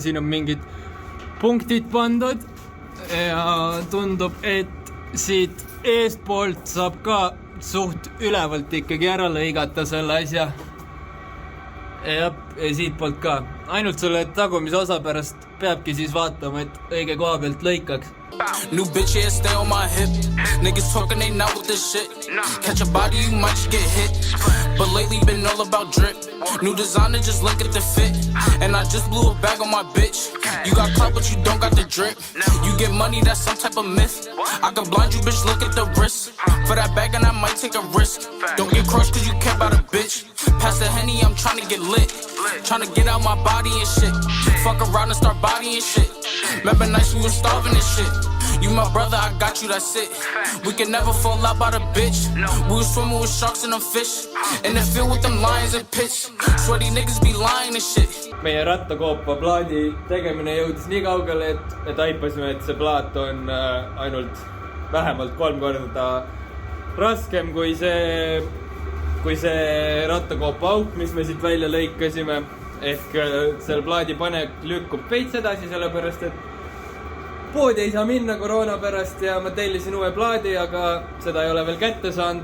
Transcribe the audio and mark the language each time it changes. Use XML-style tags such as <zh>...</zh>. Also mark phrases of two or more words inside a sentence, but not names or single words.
<et>Siin on mingid punktid pandud ja tundub, et siit eestpoolt saab ka suht ülevalt ikkagi ära lõigata selle asja. Ja siit poolt ka. Ainult selle tagumise osa pärast peabki siis vaatama, et õige koha pealt lõikaks.</et> <en>New bitch, yeah, stay on my hip. Niggas talking, they not with this shit. Catch a body, you might just get hit. But lately been all about drip. New designer, just look at the fit. And I just blew a bag on my bitch. You got clout, but you don't got the drip. You get money, that's some type of myth. I can blind you, bitch, look at the wrist. For that bag, and I might take a risk. Don't get crushed, cause you care about a bitch. Pass the Henny, I'm trying to get lit. Trying to get out my body and shit. Fuck around and start bodying shit. Remember nights we was starving and shit. You my brother, I got you, that's it. We can never fall out by the bitch. We was swimming with sharks and them fish. In the field with them lions and pitch. Sweaty niggas be lying and shit.</en> <et>Meie rattakoopa plaadi tegemine jõudis nii kaugele, et aipasime, et see plaat on ainult vähemalt 3 korda raskem kui see rattakoopa auk, mis me siit välja lõikasime. Ehk selle plaadi panek lükkub veits edasi, sellepärast, et poodi ei saa minna koroona pärast ja ma tellisin uue plaadi, aga seda ei ole veel kätte saanud.</et>